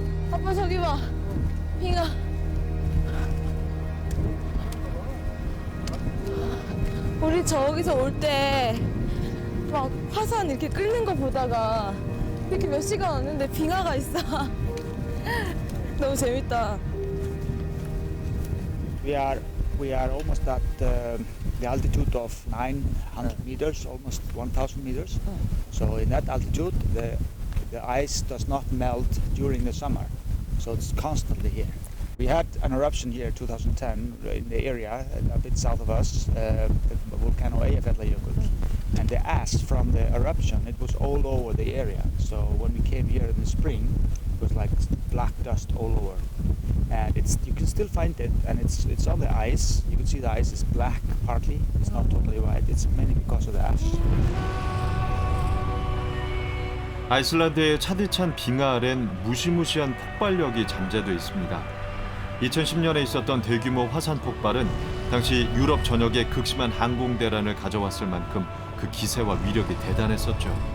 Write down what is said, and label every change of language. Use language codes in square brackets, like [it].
[ko] 아빠 저기 봐. 빙하. 우리 저기서 올 때 막 화산 이렇게 끓는 거 보다가 이렇게 몇 시간 왔는데 빙하가 있어. 너무 재밌다. [en] We are almost at the altitude of 900 meters, almost 1,000 meters. So in that altitude, the ice does not melt during the summer, so it's constantly here. We had an eruption here in 2010 in the area a bit south of us, the volcano Eyjafjallajökull, and the ash from the eruption, it was all over the area. So when we came here in the spring, it was like black dust all over. And you can still find it, and it's on the ice. You can see the ice is black partly. It's not totally white. It's mainly because of the ash. [ko] 아이슬란드의 차디찬 빙하 아래는 무시무시한 폭발력이 잠재돼 있습니다. 2010년에 있었던 대규모 화산 폭발은 당시 유럽 전역에 극심한 항공대란을 가져왔을 만큼 그 기세와 위력이 대단했었죠.